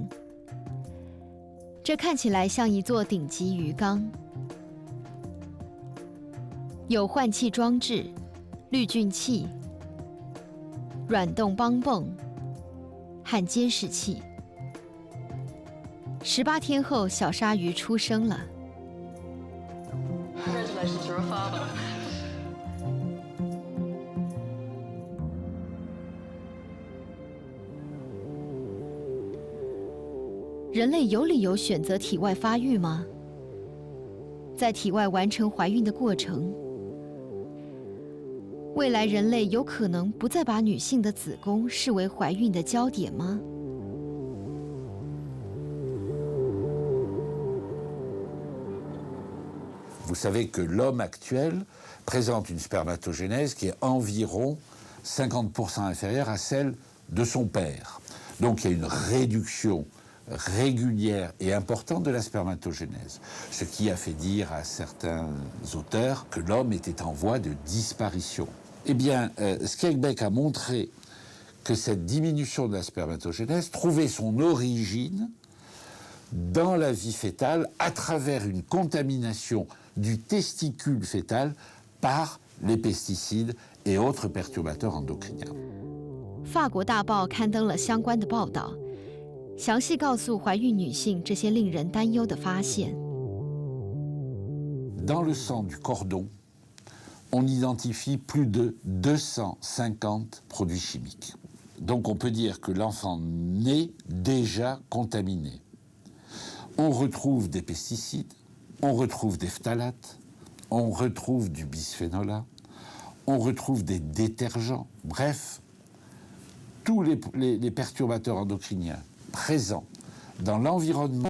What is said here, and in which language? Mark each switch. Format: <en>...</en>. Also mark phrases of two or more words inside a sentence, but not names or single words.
<zh>这看起来像一座顶级鱼缸，有换气装置、滤菌器、软动帮泵和监视器。18天后，小鲨鱼出生了。</zh> <en>Congratulations, you're a father.</en> <zh>人类有理由选择体外发育吗？在体外完成怀孕的过程，未来人类有可能不再把女性的子宫视为怀孕的焦点吗？</zh> <fr>Vous savez que l'homme actuel présente une spermatogénèse qui est environ 50% inférieure à celle de son père. Donc il y a une réduction régulière et importante de la spermatogénèse, ce qui a fait dire à certains auteurs que l'homme était en voie de disparition. Eh bien, Skegbeck a montré que cette diminution de la spermatogénèse trouvait son origine dans la vie fœtale à travers une contamination du testicule fœtal par les pesticides et autres perturbateurs endocriniens.</fr> <zh>法国大报刊登了相关的报道，详细告诉怀孕女性这些令人担忧的发现。</zh> <fr>Dans le sang du cordon, on identifie plus de 250 produits chimiques. Donc on peut dire que l'enfant naît déjà contaminé. On retrouve des pesticides, on retrouve des phtalates, on retrouve du bisphénol A, on retrouve des détergents, bref, tous les perturbateurs endocriniens présents dans l'environnement</fr>